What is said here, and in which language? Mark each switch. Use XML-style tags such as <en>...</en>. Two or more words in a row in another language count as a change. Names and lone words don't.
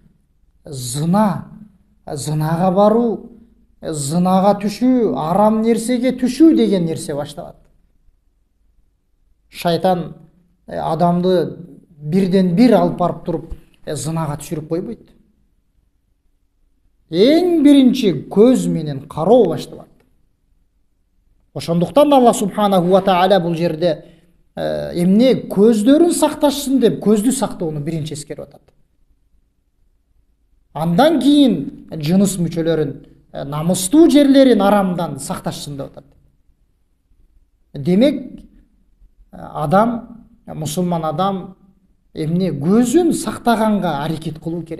<ky>Зынага баруу, зынага түшүү, арам нерсеге түшүү деген нерсе башталат. Шайтан адамды бирден бир алып барып туруп зынага түшүрүп койбойт. Эң биринчи көз менен кароо башталат. Ошондуктан</ky> <ar>الله سبحانه وتعالى</ar> <ky>бул жерде эмне көздөрүн сакташсын деп көздү сактоону биринчи эскерип атат. Андан кийин жыныс мүчөлөрүн, намыстуу жерлерин арамдан сакташсын деп атат. Демек адам, мусулман адам эмне көзүн сактаганга аракет кылуу керек.</ky>